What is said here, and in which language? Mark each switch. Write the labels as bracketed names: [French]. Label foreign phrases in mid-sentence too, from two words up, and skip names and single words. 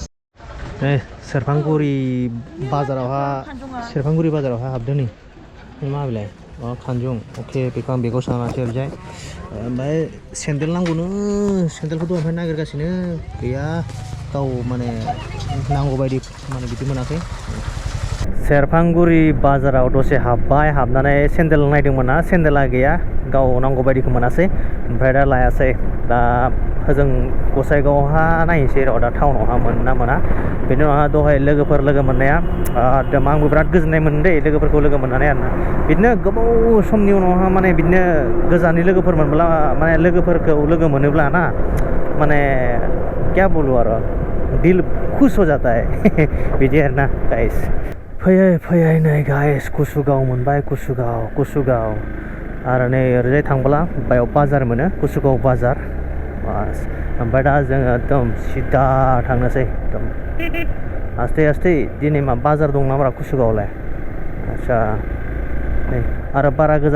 [Bodo] नै सेरफांगुरि बाजारावहा हाबदों नै मा बेलाय खानजं अके बेखौ आं बेगाव सोनानैसै ओरैजाय ओमफ्राय सेन्देल नांगौनो सेन्देलखौ दहायनिफ्राय नागिरगासिनो गैया गाव माने नांगौ बायदि माने बिदि मोनाखै सेरफांगुरि बाजाराव दसे हाबनानै सेन्देल नायदोंमोन ना सेन्देला गैया गाव नांगौ बायदिखौ मोनासै ओमफ्राय दा लायासै दा होजों गसाइगावहा नायनोसै र' दा टाउनावहा मोनो ना मोना बेनि उनावहा दहाय लोगोफोर लोगो मोननाया एकदम आंबो बिराद गोजोननाय मोनदों लोगोफोरखौ लोगो मोननानै आरोना बिदिनो गोबाव समनि उनावहा माने बिदिनो गोजाननि लोगोफोर मोनब्ला माने लोगोफोरखौ लोगो मोनोब्ला ना माने [Hindi] क्या बोलूं [Bodo] आरो [Hindi] दिल खुश हो जाता है [Bodo] बिदि आरोना गाइस फैयै फैयै नै गाइस कुसुगाव मोनबाय कुसुगाव आरो नै ओरैजाय थांब्ला बायाव बाजार मोनो कुसुगाव बाजार बास ओमफ्राय दा जोङो एकदम सिदा थांनोसै एकदम आस्ते दिनै मा बाजार दं नामा कुसुगावलाय आदसा नै आरो बारा गोजान